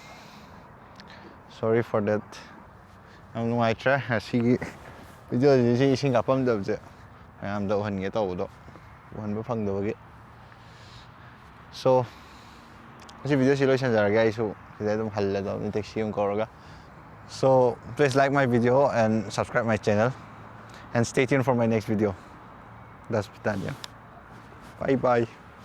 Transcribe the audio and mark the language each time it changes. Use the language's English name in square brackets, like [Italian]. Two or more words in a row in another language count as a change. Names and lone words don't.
[English] sorry for that [Manipuri] ꯌꯥꯝ ꯅꯨꯡꯉꯥꯏꯇ꯭ꯔꯦ ꯉꯁꯤꯒꯤ ꯚꯤꯗꯤꯑꯣꯁꯤ ꯏꯁꯤꯡ ꯀꯥꯞꯄꯝꯗꯕꯁꯦ ꯃꯌꯥꯝꯗ ꯎꯍꯟꯒꯦ ꯇꯧꯕꯗꯣ ꯎꯍꯟꯕ ꯐꯪꯗꯕꯒꯤ ꯁꯣ ꯉꯁꯤ ꯚꯤꯗꯤꯑꯣꯁꯤ ꯂꯣꯏꯁꯤꯟꯖꯔꯒꯦ ꯑꯩꯁꯨ ꯁꯤꯗ ꯑꯗꯨꯝ ꯍꯜꯂꯗꯕꯅꯤ ꯇꯦꯛꯁꯤ ꯑꯃ ꯀꯧꯔꯒ [English] so please like my video and subscribe my channel and stay tuned for my next video. That's done, yeah. Bye bye.